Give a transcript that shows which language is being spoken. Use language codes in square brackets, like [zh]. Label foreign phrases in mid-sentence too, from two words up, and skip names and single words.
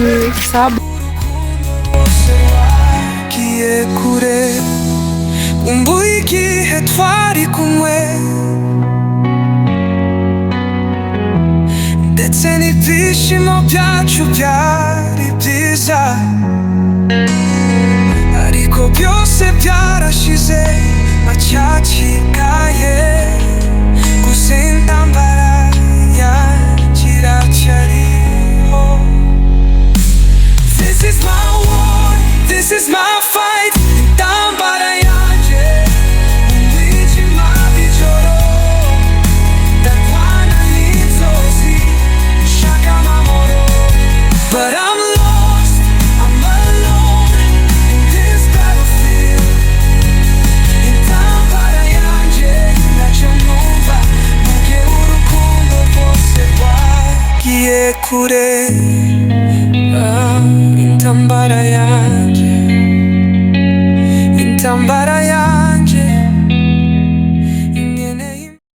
[rw] kiye kure umbuye igihe twari kumwe ndetse n'ibyishimo byacu byari byiza ariko byose byarashize macyakikaye gusa intambara yanjye iracyariho. [en] This is my war, this is my fight. [rw] Intambara yanjye umwijima w'ijoro ndarwana n'inzozi nshaka amahoro. [en] But I'm lost, I'm alone in this battlefield. [rw] Intambara yanjye ntacyo numva mugihe urukundo rwose rwagiye kure. Intambara yanjye, intambara yanjye inkeneye.